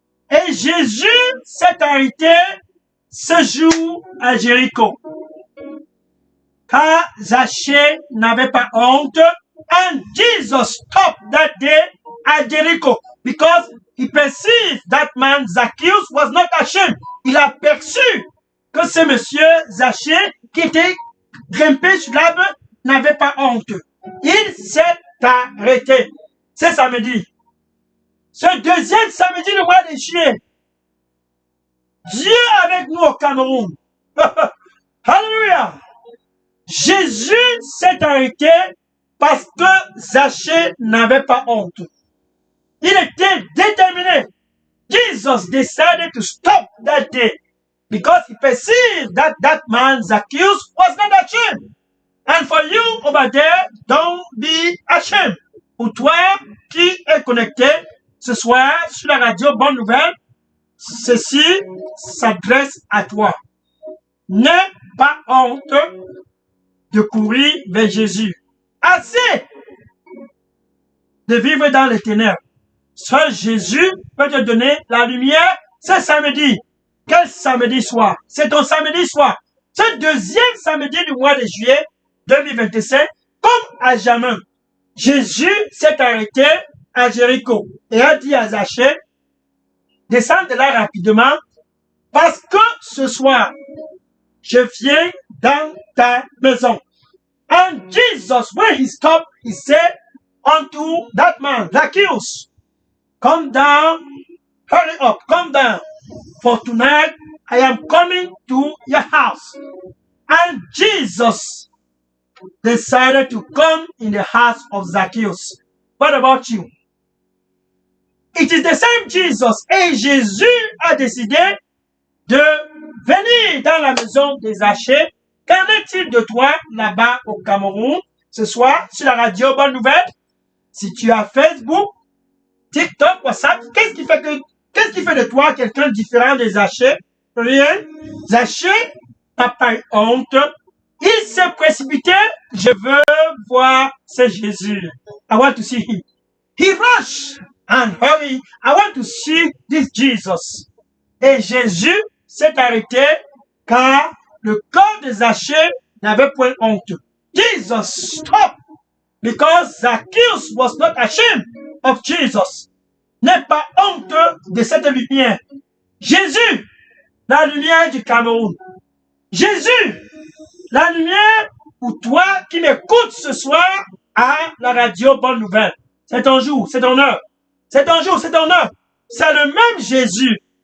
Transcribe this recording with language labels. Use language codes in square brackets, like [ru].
[fr] Et Jésus s'est arrêté ce jour à Jéricho. Car Zachée n'avait pas honte. [en] And Jesus stopped that day at Jericho because he perceived that man Zacchaeus was not ashamed. [fr] Il a perçu que ce monsieur Zachée qui était grimpé sur l'arbre n'avait pas honte. Il s'est arrêté. C'est samedi. Ce deuxième samedi du mois de juillet, Dieu avec nous au Cameroun. Alléluia. Jésus s'est arrêté parce que Zachée n'avait pas honte. Il était déterminé. [en] Jesus decided to stop that day because he perceived that that man Zacchaeus was not ashamed. And for you over there, don't be ashamed. [fr] Pour toi qui est connecté ce soir sur la radio Bonne Nouvelle, ceci s'adresse à toi. N'aie pas honte de courir vers Jésus. Assez de vivre dans les ténèbres. Seul Jésus peut te donner la lumière ce samedi. Quel samedi soir? C'est ton samedi soir. Ce deuxième samedi du mois de juillet 2025, comme à jamais, Jésus s'est arrêté à Jéricho et a dit à Zachée, descends de là rapidement parce que ce soir, je viens dans ta maison. [en] And Jesus, when he stopped, he said unto that man, Zacchaeus, come down, hurry up, come down, for tonight I am coming to your house. And Jesus decided to come in the house of Zacchaeus. What about you? It is the same Jesus. [fr] Et Jésus a décidé de venir dans la maison de Zachée. Qu'en est-il de toi là-bas au Cameroun ce soir sur la radio Bonne Nouvelle? Si tu as Facebook, TikTok, WhatsApp, qu'est-ce qui fait de toi quelqu'un différent de Zachée? Rien. Zachée n'a pas eu honte. Il s'est précipité. Je veux voir ce Jésus. [en] I want to see him. He rushed and hurry. I want to see this Jesus. [fr] Et Jésus s'est arrêté car le corps de Zachée n'avait point honte. [en] Jesus stopped because Zacchaeus was not ashamed of Jesus. [fr] N'est pas honte de cette lumière. Jésus, la lumière du Cameroun. Jésus, la lumière pour toi qui m'écoutes ce soir à la radio Bonne Nouvelle. C'est ton jour, c'est ton heure. C'est ton jour, c'est ton heure. C'est le même Jésus.